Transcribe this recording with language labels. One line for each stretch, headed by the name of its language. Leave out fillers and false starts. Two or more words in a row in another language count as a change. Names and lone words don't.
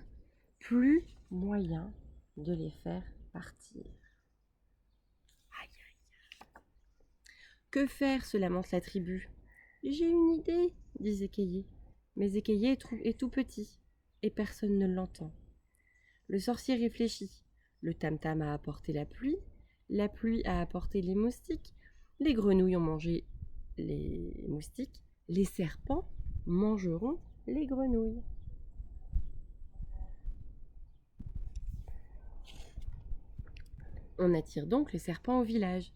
French: Plus moyen de les faire partir. Aïe, aïe. Que faire se lamente la tribu. J'ai une idée, dit Zékéyé. Mais Zékéyé est tout petit, et personne ne l'entend. Le sorcier réfléchit. Le tam-tam a apporté la pluie a apporté les moustiques, les grenouilles ont mangé les moustiques, les serpents mangeront les grenouilles. On attire donc les serpents au village.